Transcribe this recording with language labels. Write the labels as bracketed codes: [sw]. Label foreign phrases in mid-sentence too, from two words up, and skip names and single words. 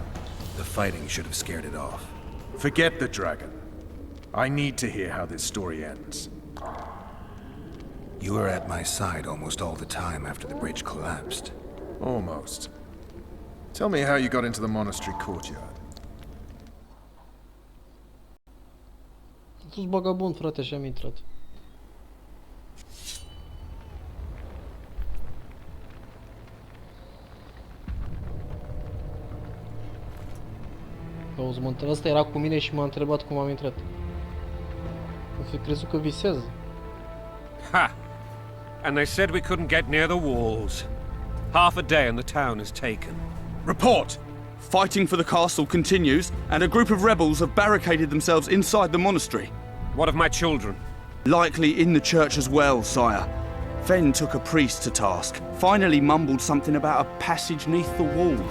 [en] The fighting should have scared it off. Forget the dragon. I need to hear how this story ends. You were at my side almost all the time after the bridge collapsed. Almost. Tell me how you got into the monastery courtyard. [ro] Am fost vagabond, frate, și am intrat. Auzi, ăsta era cu mine și m-a întrebat cum am intrat. Am fi crezut că visează. Ha! [en] And they said we couldn't get near the walls. Half a day and the town is taken. Report! Fighting for the castle continues, and a group of rebels have barricaded themselves inside the monastery. What of my children? Likely in the church as well, sire. Fen took a priest to task, finally mumbled something about a passage neath the walls.